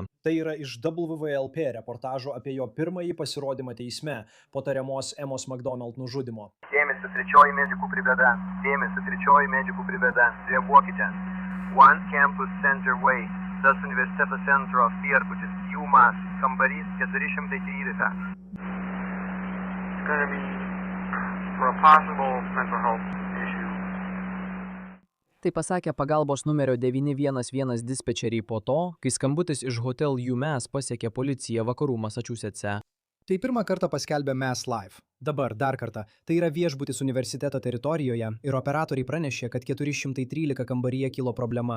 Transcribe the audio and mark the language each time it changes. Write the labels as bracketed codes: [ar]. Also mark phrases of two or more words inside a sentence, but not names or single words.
[lt] Tai yra iš WVLP reportažo apie jo pirmąjį pasirodymą teisme po tariamos Emos McDonald nužudymo. Dėmesio, 3 medikų brigada. Dėmesio, 3 medikų brigada. Reaguokite. [en] One Campus Center Way. [lt] Tas universiteto centro viešbutis. UMass. Kambarys 413. [en] For a possible mental health issue. [lt] Tai pasakė pagalbos numerio 911 dispečeriai po to, kai skambutis iš Hotel UMass pasiekė policiją vakarų Massachusetts'e. Tai pirmą kartą paskelbė Mass Live. Dabar dar kartą. Tai yra viešbutis universiteto teritorijoje ir operatoriai pranešė, kad 413 kambaryje kilo problema.